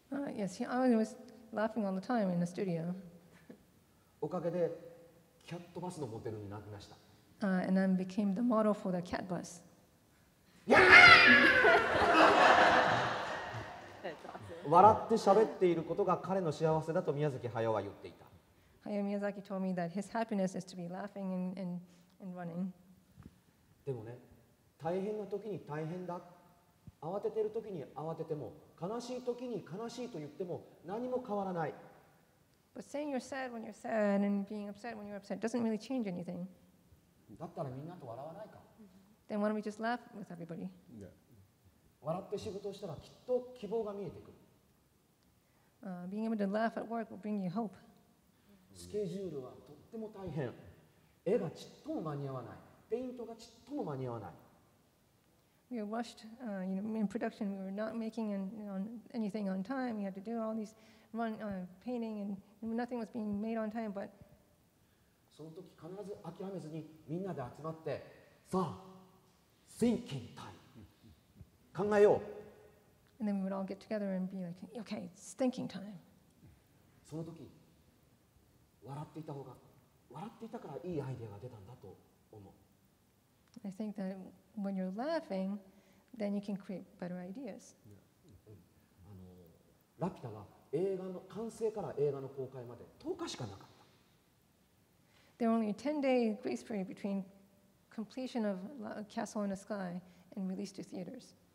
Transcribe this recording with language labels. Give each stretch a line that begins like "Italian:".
English: Yes, I was laughing all the time in the studio.
Japanese: おかげでキャットバスのモデルになりました。
English: And I became the model for the cat bus. That's awesome.
Japanese: 笑って喋っていることが彼の幸せだと宮崎駿は言っていた。
English: Hayao Miyazaki told me that his happiness is to be laughing and running.
Japanese: でもね、大変な時に大変だ、慌ててる時に慌てても、悲しい時に悲しいと言っても何も変わらない。
English: But saying you're sad when you're sad and being upset when you're upset doesn't really change anything.
Japanese: だったらみんなと笑わないか。
English: Then why don't we just laugh with everybody? Yeah.
Japanese: 笑って仕事をしたらきっと希望が見えてくる。
English: Being able to laugh at work will bring you hope.
Japanese: スケジュールはとっても大変。絵がちっとも間に合わない。ペイントがちっとも間に合わない。
English: We were rushed, in production. We were not making anything on time. We had to do all these painting, and nothing was being made on time. But
Japanese: その時必ず諦めずにみんなで集まってさあ
English: thinking time
Japanese: 考えよう。
English: and then we would all get together and be like, okay, it's thinking time.
Japanese: その時笑っていた方が笑っていたからいいアイデアが出たんだと思う。
English: I think that when you're laughing, then you can create better ideas.
Japanese: ラピュタは映画の完成から映画の公開まで10日しかなかった。
English: There were only a 10-day grace period between completion of Castle in the Sky and release to theaters.